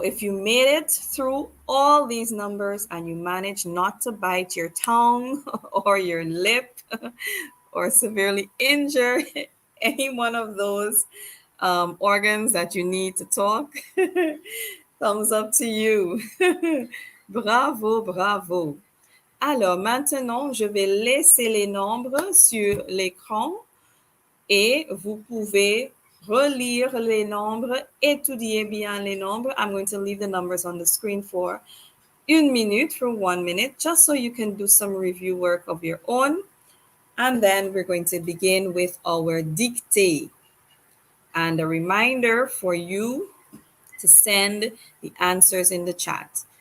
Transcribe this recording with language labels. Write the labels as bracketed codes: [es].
[en] If you made it through all these numbers and you managed not to bite your tongue or your lip or severely injure any one of those organs that you need to talk, thumbs up to you. Bravo, bravo. [fr] Alors maintenant, je vais laisser les nombres sur l'écran et vous pouvez relire les nombres, étudier bien les nombres. [en] I'm going to leave the numbers on the screen for 1 minute, for 1 minute, just so you can do some review work of your own. And then we're going to begin with our dictée. And a reminder for you to send the answers in the chat.